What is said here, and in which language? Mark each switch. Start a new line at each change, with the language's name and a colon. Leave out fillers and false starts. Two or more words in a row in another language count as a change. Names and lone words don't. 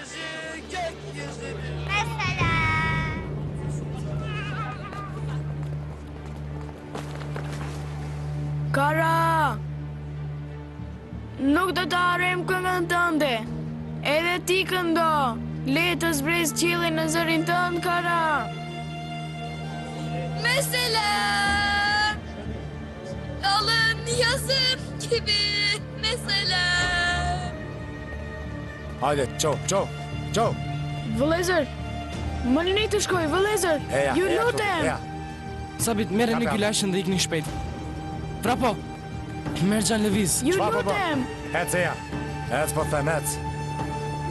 Albanian: Kara! Nuk do të harrojmë këngën tënde. Edhe ti këndo. Le të zbres qiellin në zërin tënd, Kara.
Turkish: Mesela! Alın yazım gibi mesela.
Albanian: Hajde, qo. Vëllezër, më lini të shkoj, vëllezër. Ju lutem. Sabit, merre në Gylajshen dhe ikni shpejt. Prapo, Merxhan lëviz. Ju lutem. Ec, po them, ec.